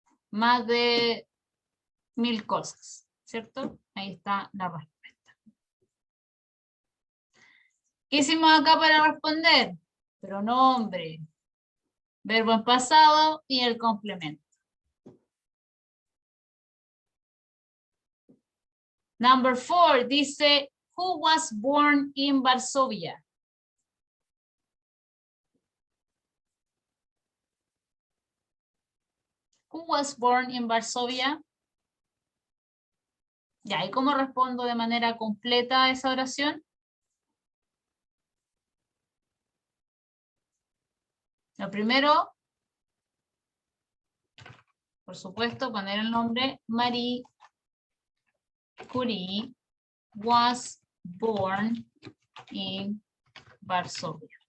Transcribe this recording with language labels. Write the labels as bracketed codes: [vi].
[es] Más de 1000 cosas, ¿cierto? Ahí está la respuesta. ¿Qué hicimos acá para responder? Pronombre, verbo en pasado y el complemento. [en] Number 4 [es] dice, [en] who was born in Varsovia? Who was born in Varsovia? [es] Ya, ¿y cómo respondo de manera completa a esa oración? Lo primero, por supuesto, poner el nombre Marie Curie [en] was born in Varsovia.